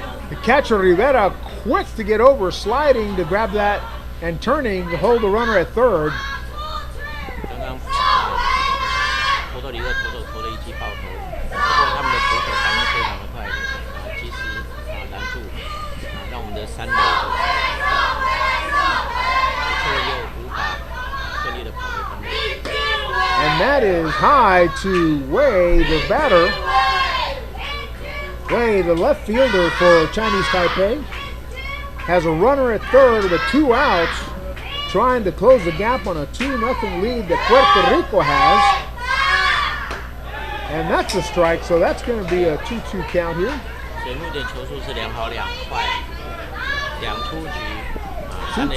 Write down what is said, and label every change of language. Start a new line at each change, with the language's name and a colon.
English: The catcher Rivera quick to get over, sliding to grab that and turning to hold the runner at third.
Chinese: 刚刚波多黎各投手投了一记爆头，不过他们的投手反应非常的快，及时拦住，让我们的3垒球又无法顺利的跑回本垒。
English: And that is high to Wei, the batter. Wei, the left fielder for Chinese Taipei, has a runner at third with 2 outs, trying to close the gap on a 2-0 lead that Puerto Rico has. And that's a strike, so that's going to be a 2-2 count here.
Chinese: 所以目前球速是2好2坏，2出局，3垒